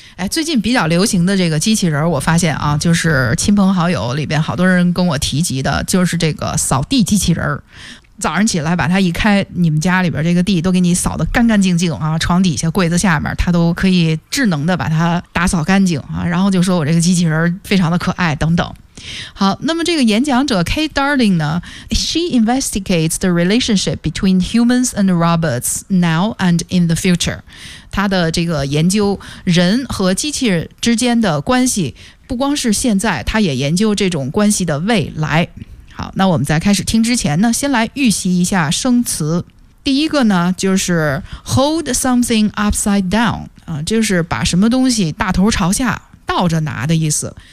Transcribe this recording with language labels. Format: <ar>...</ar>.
<zh>哎，最近比较流行的这个机器人我发现啊，就是亲朋好友里边好多人跟我提及的，就是这个扫地机器人。早上起来把它一开，你们家里边这个地都给你扫得干干净净啊，床底下柜子下面它都可以智能的把它打扫干净啊，然后就说我这个机器人非常的可爱等等。好，那么这个演讲者</zh> <en>Kate Darling 呢 She investigates the relationship between humans and robots now and in the future。</en> <zh>她的这个研究人和机器人之间的关系不光是现在，她也研究这种关系的未来。好，那我们在开始听之前呢先来预习一下生词。第一个呢就是</zh> <en>hold something upside down，</en> <zh>就是把什么东西大头朝下倒着拿的意思。</zh>